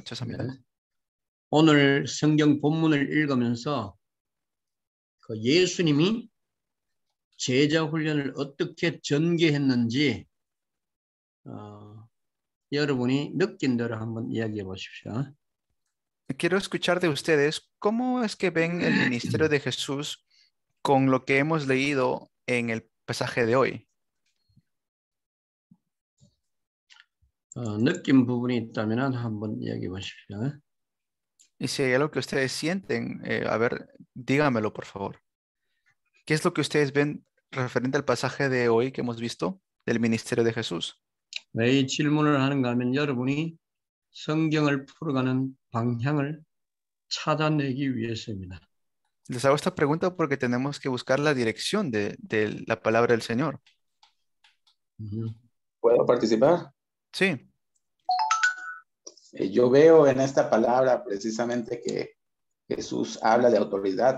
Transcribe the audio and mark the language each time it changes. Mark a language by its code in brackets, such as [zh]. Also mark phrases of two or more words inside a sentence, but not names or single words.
[ko] 죄송합니다. 네. 오늘 성경 본문을 읽으면서 그 예수님이 제자 훈련을 어떻게 전개했는지 여러분이 느낀 대로 한번 이야기해 보십시오. [es] Quiero escuchar de ustedes cómo es que ven el ministerio de Jesús con lo que hemos leído en el pasaje de hoy. [ko] 느낀 부분이 있다면 한번 이야기해 보십시오. [es] Y si hay algo que ustedes sienten, a ver, dígamelo, por favor. ¿Qué es lo que ustedes ven referente al pasaje de hoy que hemos visto del ministerio de Jesús? [ko] 왜 이 질문을 하는가 하면 여러분이 성경을 풀어가는 방향을 찾아내기 위해서입니다. [es] Les hago esta pregunta porque tenemos que buscar la dirección de la palabra del Señor. ¿Puedo participar? Sí. Yo veo en esta palabra precisamente que Jesús habla de autoridad.